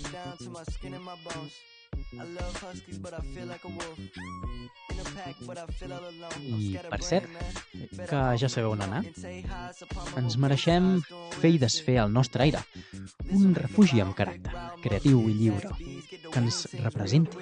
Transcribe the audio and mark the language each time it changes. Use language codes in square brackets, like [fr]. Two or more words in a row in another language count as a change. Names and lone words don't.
[en] down to my skin and my bones. I love huskies, but I feel like a wolf. In a pack, but I feel all alone. [ca] I, per cert, que ja sabeu on anar. Ens mereixem fer i desfer el nostre aire. Un refugi amb caràcter, creatiu i lliure, que ens representi.